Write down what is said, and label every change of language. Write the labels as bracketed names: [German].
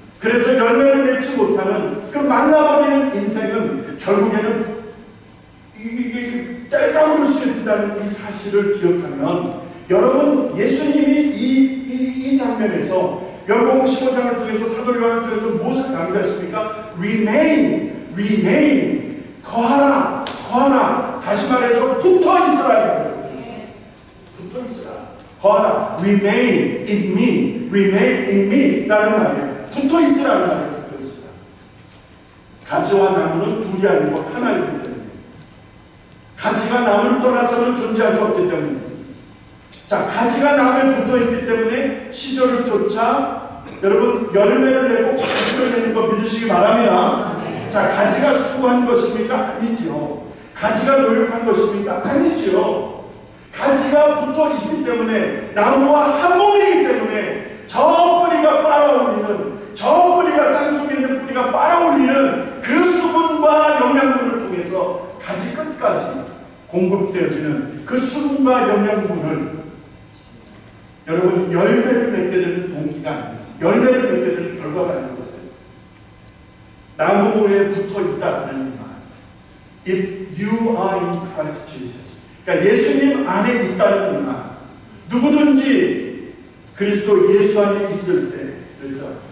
[Korean] 그래서 열매를 맺지 못하는 그 말라버리는 인생은 결국에는 이게 땔감으로 쓰여진다는 이 사실을 기억하면 여러분 예수님이 이 장면에서 요한복음 15장을 통해서 사도 요한을 통해서 무엇을 강조하십니까? [English] remain, [Korean] 거하라. 다시 말해서 붙어 있으라. 붙어 있으라. 거하라. [English] remain in me [Korean] 라는 말이에요. 붙어 있으라는 말이에요. 붙어 있으라. 가지와 나무는 둘이 아니고 하나이기 때문에. 가지가 나무를 떠나서는 존재할 수 없기 때문에. 자, 가지가 나무에 붙어 있기 때문에 시절을 쫓아 여러분 열매를 내고 과실을 내는 거 믿으시기 바랍니다. 자, 가지가 수고한 것입니까? 아니지요. 가지가 노력한 것입니까? 아니지요. 가지가 붙어 있기 때문에 나무와 한 몸이기 때문에 저 뿌리가 빨아올리는 저 뿌리가 땅속에 있는 뿌리가 빨아올리는 그 수분과 영양분을 통해서 가지 끝까지 공급되어지는 그 수분과 영양분을 여러분 열매를 맺게 되는 동기가 아니겠습니까? 열매를 맺게 되는 결과가 아니겠어요? 나무에 붙어 있다는 이 말. [English] If you are in Christ Jesus. [Korean] 그러니까 예수님 안에 있다는 이 말. 누구든지 그리스도 예수 안에 있을 때, 그렇죠?